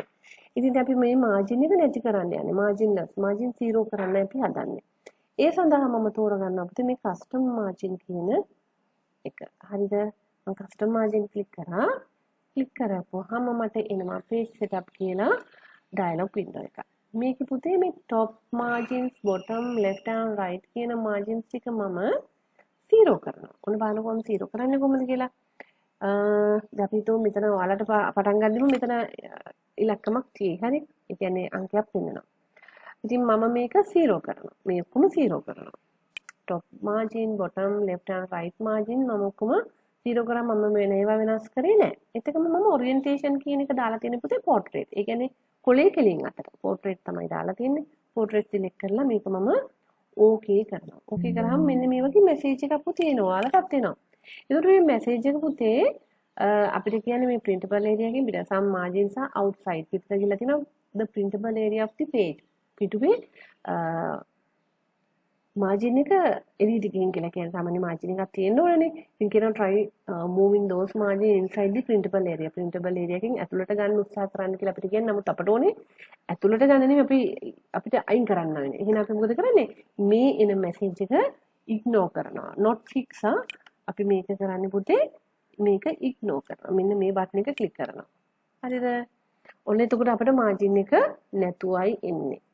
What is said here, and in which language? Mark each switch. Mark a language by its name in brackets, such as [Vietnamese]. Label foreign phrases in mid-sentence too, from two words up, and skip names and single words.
[Sinhala] ඉතින් අපි මේ margin එක නැති කරන්න යන්නේ. margin 0 කරන්න අපි හදන්නේ. ඒ සඳහා මම තෝරගන්න අපිට මේ [English] custom margin [Sinhala] කියන එක. හරිද? මම [English] custom margin [Sinhala] ක්ලික් කරා. ක්ලික් කරපුවාම මට එනවා [English] page setup [Sinhala] කියලා [English] dialog window [Sinhala] එකක්. මේකේ පුතේ මේ [English] top margins, bottom, left and right [Sinhala] කියන margins ටික මම 0 කරනවා. ඔන්න බලන්නකො මම 0 කරන්නේ කොහොමද කියලා. දැන් අපි හිතමු මෙතන ඔයාලට පටන් ගන්නෙම මෙතන ඉලක්කමක් තියෙයි. හරි? ඒ කියන්නේ අංකයක් පෙන්නනවා. ඉතින් මම මේක 0 කරනවා. මේ ඔක්කොම 0 කරනවා. [English] top margin, bottom, left and right margin [Sinhala] මම ඔක්කොම 0 කරා මම වෙන ඒවා වෙනස් කරේ නැහැ. එතකම මම orientation කියන එක දාලා තියෙන පුතේ portrait. ඒ කියන්නේ කොලේ කෙලින් අතට portrait තමයි දාලා තියෙන්නේ. [English] portrait select [Sinhala] කරලා මේක මම okay කරනවා. okay කරාම මෙන්න මේ වගේ message එකක් පුතේ එනවා. ඔයාලටත් එනවා. ඒකට මේ message එක පුතේ අපිට කියන්නේ මේ [English] printable area [Sinhala] එකෙන් පිට [English] some margins are outside. [Sinhala] පිටට ගිහලා තියෙනවා [English] the printable area of the page. [Sinhala] පිටුවේ margin එක එළියට ගිහින් කියලා කියන්නේ සාමාන්‍ය margin එකක් තියෙන්න ඕනනේ. ඉතින් කියනවා [English] try moving those margin inside the printable area. printable area [Sinhala] එකෙන් ඇතුළට ගන්න උත්සාහ කරන්න කියලා අපිට කියන්නේ. නමුත් අපට ඕනේ ඇතුළට ගන්න නෙමෙයි අපිට අයින් කරන්න වෙන්නේ. එහෙනම් අපි මොකද කරන්නේ? මේ එන message එක ignore කරනවා. [English] not fix [Sinhala] අපි මේක කරන්නේ පුතේ මේක ignore කරනවා. මෙන්න මේ බටන් එක ක්ලික් කරනවා. හරිද? ඔන්න එතකොට අපිට margin එක නැතුවයි එන්නේ.